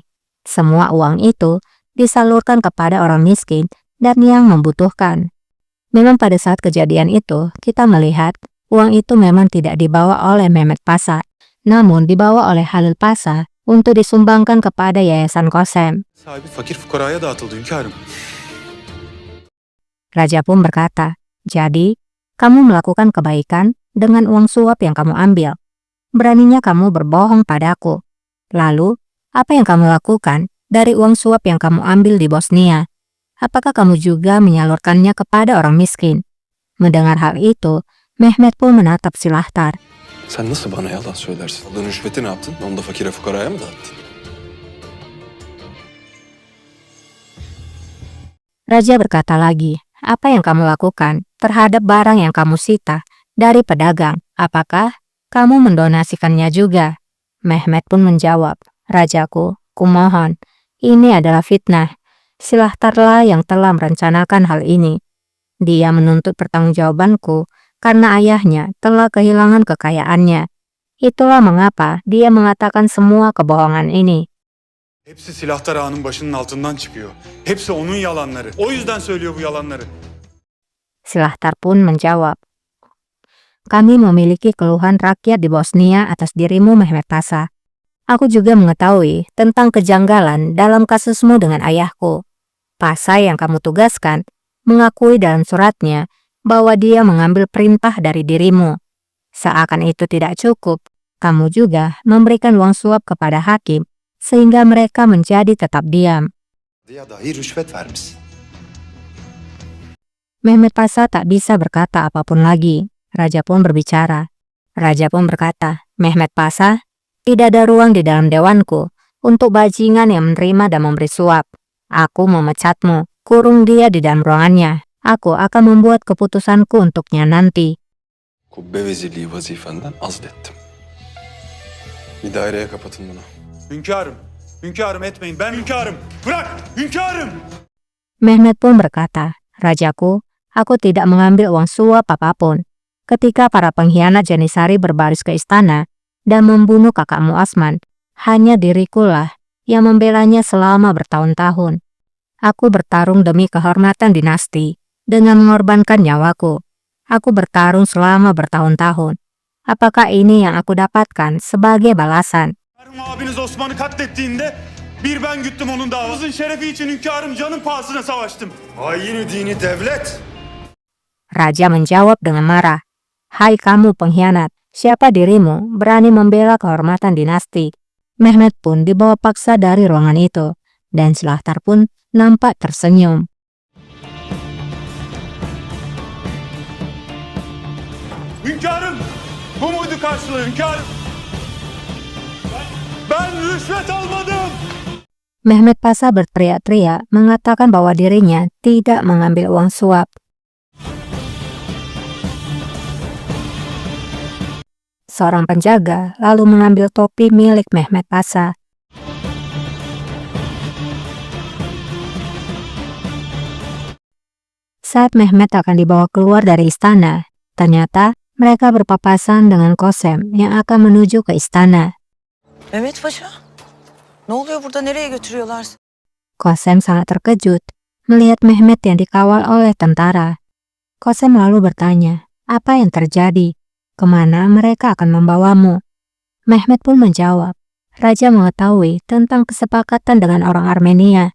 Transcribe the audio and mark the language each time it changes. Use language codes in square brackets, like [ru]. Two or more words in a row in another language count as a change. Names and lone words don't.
[id] Semua uang itu disalurkan kepada orang miskin dan yang membutuhkan. Memang pada saat kejadian itu, kita melihat uang itu memang tidak dibawa oleh Mehmet Pasha, namun dibawa oleh Halil Pasha untuk disumbangkan kepada Yayasan Kosem. [tr] Sahibi fakir fukaraya dağıtıldı hünkârım. [id] Raja pun berkata, jadi kamu melakukan kebaikan dengan uang suap yang kamu ambil. Beraninya kamu berbohong padaku. Lalu, apa yang kamu lakukan dari uang suap yang kamu ambil di Bosnia? Apakah kamu juga menyalurkannya kepada orang miskin? Mendengar hal itu, Mehmet pun menatap Silahtar. [tr] Sen nasıl bana yalan söylersin? Aldığın rüşveti ne yaptın? Onu da fakire fukaraya mı dağıttın? [id] Raja berkata lagi, apa yang kamu lakukan terhadap barang yang kamu sita dari pedagang? Apakah kamu mendonasikannya juga? Mehmet pun menjawab, Rajaku, kumohon, ini adalah fitnah. Silahtarlah yang telah merencanakan hal ini. Dia menuntut pertanggungjawabanku karena ayahnya telah kehilangan kekayaannya. Itulah mengapa dia mengatakan semua kebohongan ini. [tr] Hepsi Silahtar Ağa'nın başının altından çıkıyor. Hepsi onun yalanları. O yüzden söylüyor bu yalanları. [id] Silahtar pun menjawab, kami memiliki keluhan rakyat di Bosnia atas dirimu Mehmet Pasha. Aku juga mengetahui tentang kejanggalan dalam kasusmu dengan ayahku. Pasha yang kamu tugaskan mengakui dalam suratnya bahwa dia mengambil perintah dari dirimu. Seakan itu tidak cukup, kamu juga memberikan uang suap kepada hakim sehingga mereka menjadi tetap diam. [tr] Ya dahi rüşvet vermiş. [id] Mehmet Pasha tak bisa berkata apapun lagi. Raja pun berbicara. Raja pun berkata, Mehmet Pasha, tidak ada ruang di dalam dewanku untuk bajingan yang menerima dan memberi suap. Aku memecatmu, kurung dia di dalam ruangannya. Aku akan membuat keputusanku untuknya nanti. [tr] Kubbe vezirliği vazifenden azlettim. Bir daireye kapatın bunu. Hünkârım, hünkârım etmeyin. Ben hünkârım. Bırak, hünkârım. [id] Mehmet pun berkata, Rajaku, aku tidak mengambil uang suap apapun. Ketika para pengkhianat Janissary berbaris ke istana dan membunuh kakakmu Osman, hanya dirikulah yang membelanya selama bertahun-tahun. Aku bertarung demi kehormatan dinasti dengan mengorbankan nyawaku. Aku bertarung selama bertahun-tahun. Apakah ini yang aku dapatkan sebagai balasan? [tr] Hünkârım abiniz Osman'ı katlettiğinde bir ben güttüm onun davasının şerefi için hünkârım canın pahasına savaştım. Haini dini devlet. [id] Raja menjawab dengan marah. Hai kamu pengkhianat, siapa dirimu berani membela kehormatan dinasti? Mehmet pun dibawa paksa dari ruangan itu, dan Silahtar pun nampak tersenyum. [tr] Hünkârım, bu muydu karşılığı hünkârım? Ben rüşvet almadım. [id] Mehmet Pasa berteriak-teriak mengatakan bahwa dirinya tidak mengambil uang suap. Seorang penjaga lalu mengambil topi milik Mehmet Pasa. Saat Mehmet akan dibawa keluar dari istana, ternyata mereka berpapasan dengan Kosem yang akan menuju ke istana. [tr] Mehmet Paşa, ne oluyor burada? Nereye götürüyorlar? [id] Kosem sangat terkejut melihat Mehmet yang dikawal oleh tentara. Kosem lalu bertanya, apa yang terjadi? Kemana mereka akan membawamu? Mehmet pun menjawab, Raja mengetahui tentang kesepakatan dengan orang Armenia.